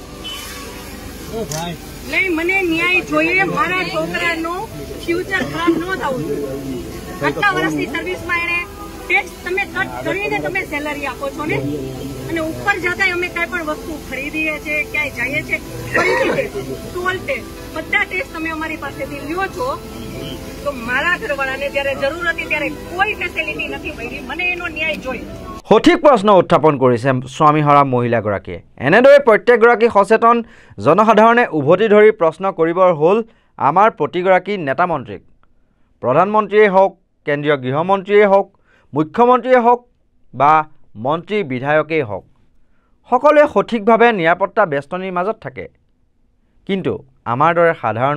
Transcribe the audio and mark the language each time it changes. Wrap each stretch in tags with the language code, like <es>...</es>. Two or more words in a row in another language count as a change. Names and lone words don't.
<gu>નહીં મને ન્યાય જોઈએ મારા છોકરાનો ફ્યુચર ખરાબ ન થવું જોઈએ આટલા વર્ષની સર્વિસમાં એને ટેક્સ તમે કટ કરીને તમે સેલરી આપો છો ને અને ઉપર જતા અમે કઈ પણ વસ્તુ ખરીદીએ છીએ ક્યાંય જઈએ છીએ ફરીથી</gu> <en>toll tax</en> <gu>બધા ટેક્સ તમે અમારી પાસેથી લ્યો છો તો મારા ઘરવાળાને જ્યારે જરૂર હતી ત્યારે કોઈ ફેસિલિટી નથી મળી મને એનો ન્યાય જોઈએ</gu> <as>সঠিক প্ৰশ্ন উত্থাপন কৰিছে স্বামীহাৰা মহিলাগৰাকীয়ে এনেদৰে প্ৰত্যেকগৰাকী সচেতন জনসাধাৰণে উভতি ধৰি প্ৰশ্ন কৰিবৰ হ'ল আমাৰ প্ৰতিগৰাকী নেতা মন্ত্ৰীক প্ৰধানমন্ত্ৰীয়ে হওক কেন্দ্ৰীয় গৃহমন্ত্ৰীয়ে হওক মুখ্যমন্ত্ৰীয়ে হওক বা মন্ত্ৰী বিধায়কেই হওক সকলোৱে সঠিকভাৱে নিৰাপত্তা বেষ্টনীৰ মাজত থাকে কিন্তু আমাৰ দৰে সাধাৰণ</as>